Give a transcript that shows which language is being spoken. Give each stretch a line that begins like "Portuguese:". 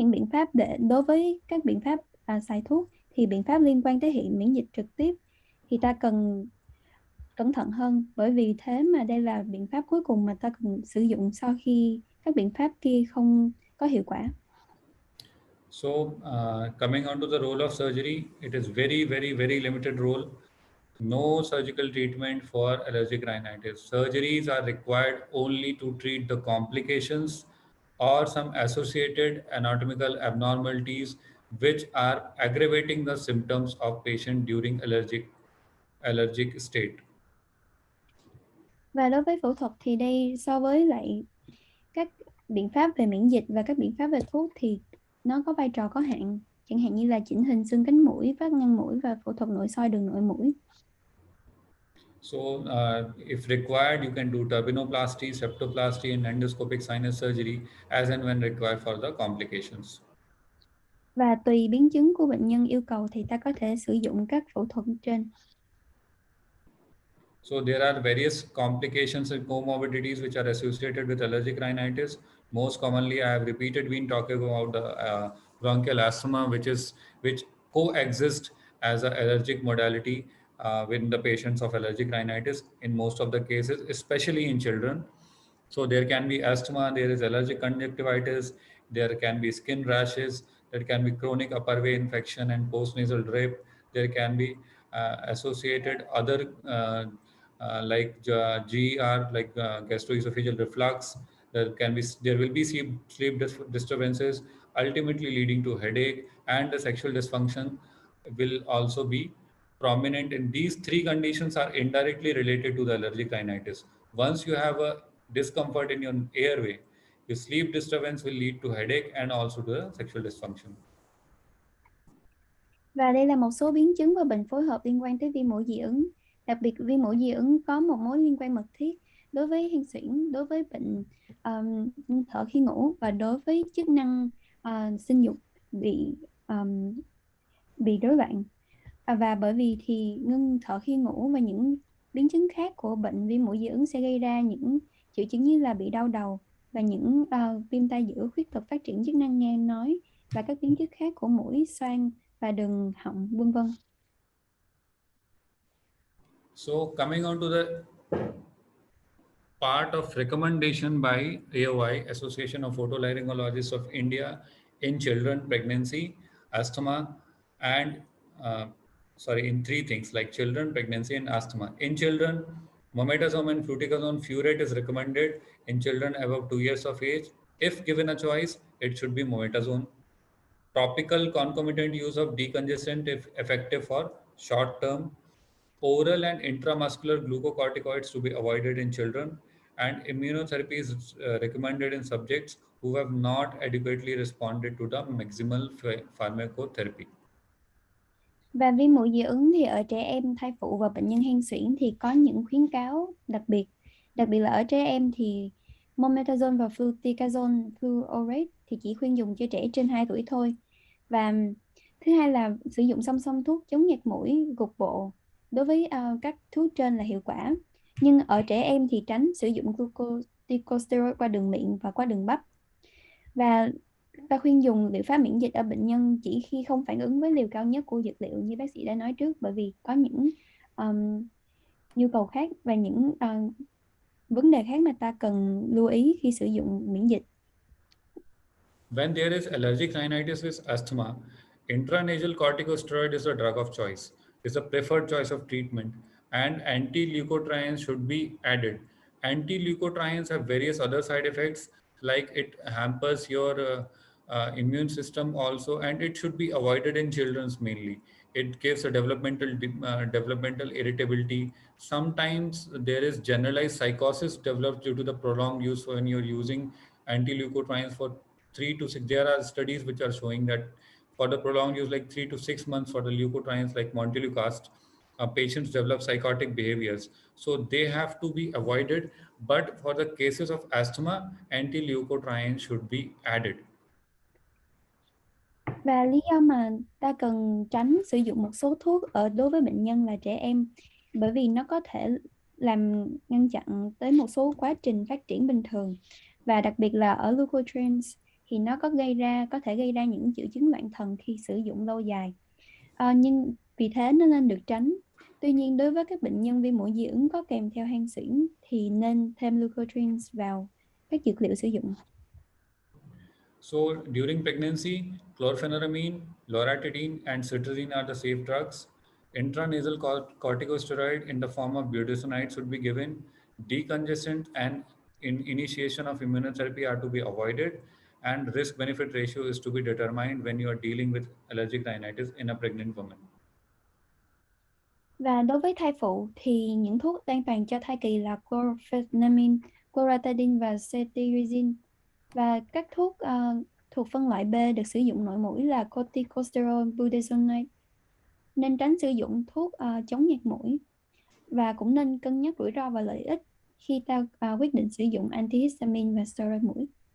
Vietnamese: pháp để đối với các biện pháp xài thuốc, thì biện pháp liên quan tới hệ miễn dịch trực tiếp thì ta cần cẩn thận hơn, bởi vì thế mà đây là biện pháp cuối cùng mà ta cần sử dụng sau khi các biện pháp kia không có hiệu quả.
English: So, coming on to the role of surgery, it is very, very, very limited role. No surgical treatment for allergic rhinitis. Surgeries are required only to treat the complications or some associated anatomical abnormalities which are aggravating the symptoms of patient during allergic state.
Vietnamese: Và đối với phẫu thuật thì đây, so với lại các biện pháp về miễn dịch và các biện pháp về thuốc, thì nó có vai trò có hạn, chẳng hạn như là chỉnh hình xương cánh mũi, vách ngăn mũi và phẫu thuật nội soi đường nội mũi.
English: So, if required, you can do turbinoplasty, septoplasty, and endoscopic sinus surgery as and when required for the complications.
Vietnamese: Và tùy biến chứng của bệnh nhân yêu cầu thì ta có thể sử dụng các phẫu thuật trên.
English: So there are various complications and comorbidities which are associated with allergic rhinitis. Most commonly, I have repeated been talking about the bronchial asthma, which coexist as an allergic modality with the patients of allergic rhinitis in most of the cases, especially in children. So there can be asthma, there is allergic conjunctivitis, there can be skin rashes, there can be chronic upper way infection and postnasal drip. There can be associated other like GER, like gastroesophageal reflux. There will be disturbances, ultimately leading to headache, and the sexual dysfunction will also be prominent in these three conditions are indirectly related to the allergic rhinitis. Once you have a discomfort in your airway, your sleep disturbance will lead to headache and also to the sexual dysfunction.
Vietnamese: Và đây là một số biến chứng và bệnh phối hợp liên quan tới viêm mũi dị ứng. Đặc biệt viêm mũi dị ứng có một mối liên quan mật thiết đối với hen suyễn, đối với bệnh thở khi ngủ và đối với chức năng sinh dục bị rối loạn. Và bởi vì thì ngưng thở khi ngủ và những biến chứng khác của bệnh viêm mũi dị ứng sẽ gây ra những triệu chứng như là bị đau đầu và những viêm tai giữa, khuyết tật phát triển chức năng nghe nói và các biến chứng khác của mũi, xoang và đường họng, vân vân.
English: So coming on to the part of recommendation by AOI, Association of Otolaryngologists of India, in children, pregnancy, asthma, and in three things like children, pregnancy, and asthma. In children, mometasone and fluticasone furet is recommended in children above 2 years of age. If given a choice, it should be mometasone. Topical concomitant use of decongestant if effective for short term. Oral and intramuscular glucocorticoids to be avoided in children, and immunotherapy is recommended in subjects who have not adequately responded to the maximal pharmacotherapy.
Vietnamese: Và viêm mũi dị ứng thì ở trẻ em, thai phụ và bệnh nhân hen suyễn thì có những khuyến cáo đặc biệt là ở trẻ em thì mometasone và fluticasone fuorate thì chỉ khuyên dùng cho trẻ trên 2 tuổi thôi. Và thứ hai là sử dụng song song thuốc chống nghẹt mũi cục bộ đối với các thuốc trên là hiệu quả, nhưng ở trẻ em thì tránh sử dụng corticosteroid qua đường miệng và qua đường bắp. Và ta khuyên dùng liệu pháp miễn dịch ở bệnh nhân chỉ khi không phản ứng với liều cao nhất của dược liệu như bác sĩ đã nói trước, bởi vì có những nhu cầu khác và những vấn đề khác mà ta cần lưu ý khi sử dụng miễn dịch.
English: When there is allergic rhinitis with asthma, intranasal corticosteroid is a drug of choice. It's a preferred choice of treatment, and anti-leukotrienes should be added. Anti-leukotrienes have various other side effects, like it hampers your immune system also, and it should be avoided in children's mainly. It gives a developmental irritability. Sometimes there is generalized psychosis developed due to the prolonged use when you're using anti-leukotrienes for 3 to 6. There are studies which are showing that for the prolonged use, like 3 to 6 months for the leukotrienes like montelukast, patients develop psychotic behaviors. So they have to be avoided. But for the cases of asthma, anti-leukotrienes should be added.
Vietnamese: Và lý do mà ta cần tránh sử dụng một số thuốc ở đối với bệnh nhân là trẻ em, bởi vì nó có thể làm ngăn chặn tới một số quá trình phát triển bình thường, và đặc biệt là ở leukotrienes thì nó có thể gây ra những triệu chứng loạn thần khi sử dụng lâu dài. Nhưng vì thế nó nên được tránh. Tuy nhiên đối với các bệnh nhân viêm mũi dị ứng có kèm theo hen suyễn thì nên thêm leukotrienes vào các dược liệu sử dụng.
English: So during pregnancy, chlorpheniramine, loratadine, and cetirizine are the safe drugs. Intranasal corticosteroid in the form of budesonide should be given. Decongestant and initiation of immunotherapy are to be avoided. And risk-benefit ratio is to be determined when you are dealing with allergic rhinitis in a pregnant woman.
Vietnamese: Và đối với thai phụ thì những thuốc an toàn cho thai kỳ là chlorpheniramine, loratadine và cetirizine. Và các thuốc thuộc phân loại B được sử dụng nội mũi là corticosteroid, budesonide. Nên tránh sử dụng thuốc chống nghẹt mũi, và cũng nên cân nhắc rủi ro và lợi ích khi ta quyết định sử dụng antihistamine và steroid mũi.